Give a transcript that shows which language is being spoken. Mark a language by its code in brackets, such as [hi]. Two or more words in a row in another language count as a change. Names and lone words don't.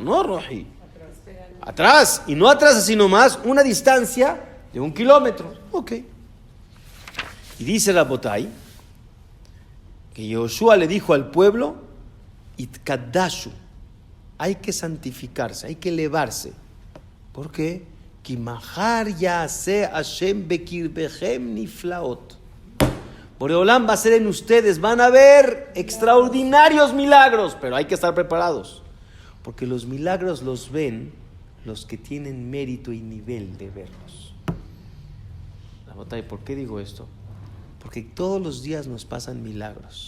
[es] No, Roji. Atrás. Y no atrás así nomás. Una distancia de 1 kilómetro. Ok. Y dice Rabotay que Yoshua le dijo al pueblo, Itkadashu, hay que santificarse, hay que elevarse. ¿Por qué? [he] כי מחר יעשה השם בקרבהם נפלאות. [es] Boreolam va a hacer en ustedes, van a ver extraordinarios milagros, pero hay que estar preparados, porque los milagros los ven los que tienen mérito y nivel de verlos. ¿Por qué digo esto? Porque todos los días nos pasan milagros.